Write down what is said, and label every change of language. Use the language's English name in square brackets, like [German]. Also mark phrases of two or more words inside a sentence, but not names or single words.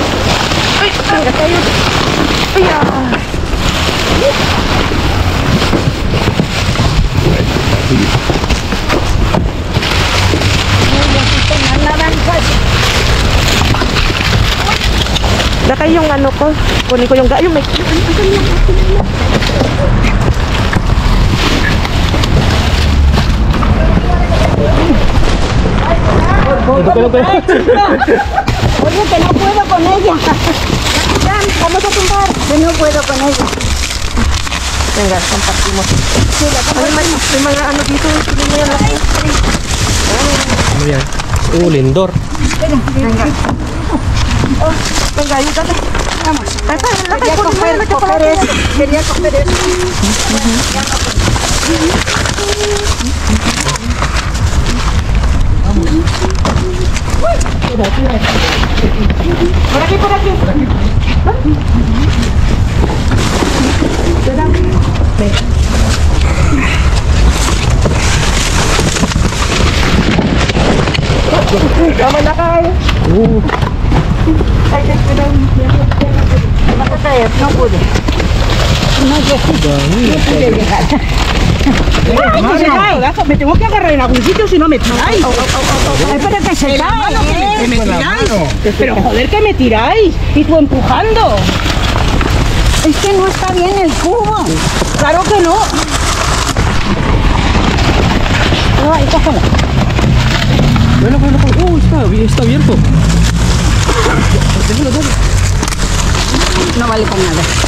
[Filipino] Ay, tangga tayo. Ay, Lakay yung ano ko. Kunin ko yung gayo. May... [Spanish] Oye, que no puedo con ella. Vamos a tumbar. Que no puedo con ella. Venga, compartimos. [Filipino] May mga ano dito. Ano yan? Lindor. [Spanish] Venga. Oh, venga, ayúdate. Vamos. Quería coger eso. Quería coger eso. Por aquí, por aquí. [Filipino] Tama na kayo. Ay, [Spanish] cuidado. No pude. No, yo sí. No pude llegar. Ay, que se cae. Me tengo que agarrar en algún sitio si no me tiráis. Ay, pero que se cae. Que me tiráis. Pero joder, que me tiráis. Y tú empujando. Es que no está bien el cubo. Claro que no. No, ahí cógelo. Bueno. Está abierto. Déjalo, déjalo. No vale con nada.